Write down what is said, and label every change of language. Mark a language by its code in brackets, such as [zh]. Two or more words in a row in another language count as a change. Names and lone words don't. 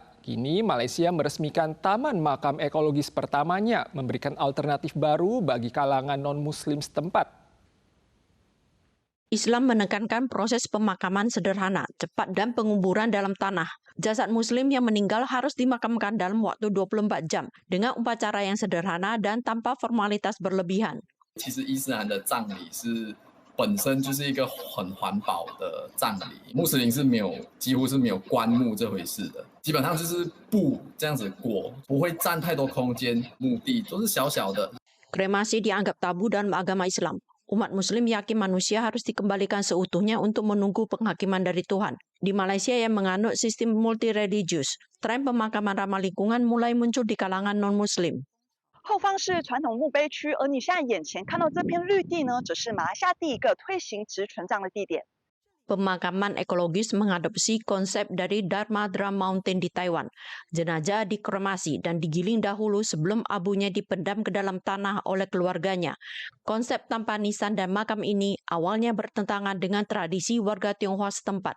[id] Kini Malaysia meresmikan taman makam ekologis pertamanya, memberikan alternatif baru bagi kalangan non-Muslim setempat. Islam menekankan proses pemakaman sederhana, cepat dan penguburan dalam tanah. Jasad muslim yang meninggal harus dimakamkan dalam waktu 24 jam dengan upacara yang sederhana dan tanpa formalitas berlebihan. [zh] 其实伊斯兰的葬礼是本身就是一个很环保的葬礼，穆斯林是没有几乎是没有棺木这回事的，基本上就是布这样子裹，不会占太多空间，墓地都是小小的。 [id] Kremasi dianggap tabu dalam agama Islam. Umat Muslim yakin manusia harus dikembalikan seutuhnya untuk menunggu penghakiman dari Tuhan. Di Malaysia yang menganut sistem multireligius, tren pemakaman ramah lingkungan mulai muncul di kalangan non-Muslim. [zh] 后方是传统墓碑区，而你现在眼前看到这片绿地呢，则是马来西亚第一个推行植存葬的地点。 [id] Pemakaman ekologis mengadopsi konsep dari Dharmadra Mountain di Taiwan. Jenazah dikremasi dan digiling dahulu sebelum abunya dipendam ke dalam tanah oleh keluarganya. Konsep tanpa nisan dan makam ini awalnya bertentangan dengan tradisi warga Tionghoa setempat.